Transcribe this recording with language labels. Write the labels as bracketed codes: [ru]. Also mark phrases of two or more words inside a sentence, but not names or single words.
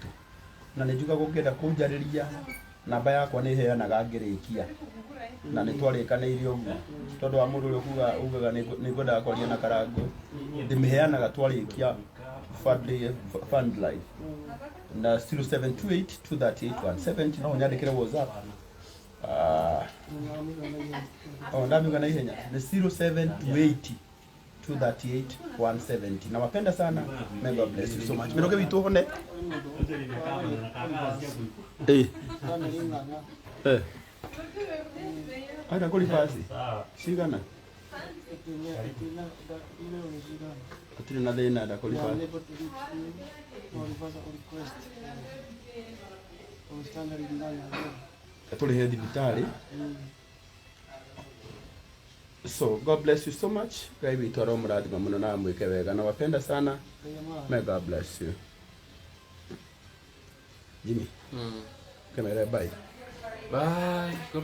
[ki] Na nĩ njuga gũkĩenda kũnjarĩria namba yakwa nĩ heanaga ngĩrĩkia na nĩ twarĩkanĩire ũguo tondũ wa mũndũ ũrĩa ugaga nĩ ngwendaga kwaria na Karango ndĩmĩheanaga twarĩkia fund life na 0728 238 170 no nyandĩkĩre WhatsApp. Ndamiuga na ihenya ni 0728 238 170. [sw] Nawapenda sana. [en] May God bless you so much. [ki] Mĩrũgĩ witũ hone. Aida kũribasi. Cigana. Atirĩ na thĩna nda kũribasi. Tũrĩhe thibitarĩ. [en] So God bless you so much. [ki] Ngai witũ aromũrathima mũno na mwĩke wega. [sw] Nawapenda sana. [en] May God bless you. Jimmy. Kamera bye. Bye.